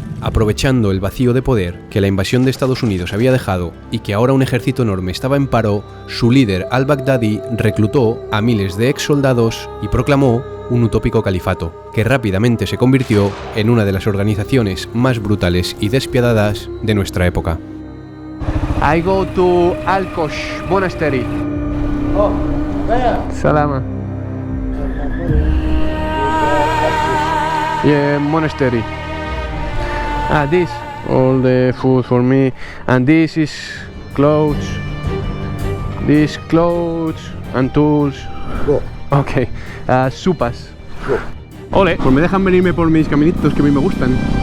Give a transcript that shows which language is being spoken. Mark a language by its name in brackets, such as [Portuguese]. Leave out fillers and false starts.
[Spanish] Aprovechando el vacío de poder que la invasión de Estados Unidos había dejado y que ahora un ejército enorme estaba en paro, su líder al-Baghdadi reclutó a miles de ex soldados y proclamó un utópico califato, que rápidamente se convirtió en una de las organizaciones más brutales y despiadadas de nuestra época. [English] I go to Al-Kosh Monastery. Oh, where? [Arabic] Salama. [English] Yeah, monastery. This, all the food for me, and this is clothes. These clothes and tools. Go. Okay, supas. Go. [Spanish] Ole, pues me dejan venirme por mis caminitos que a mí me gustan.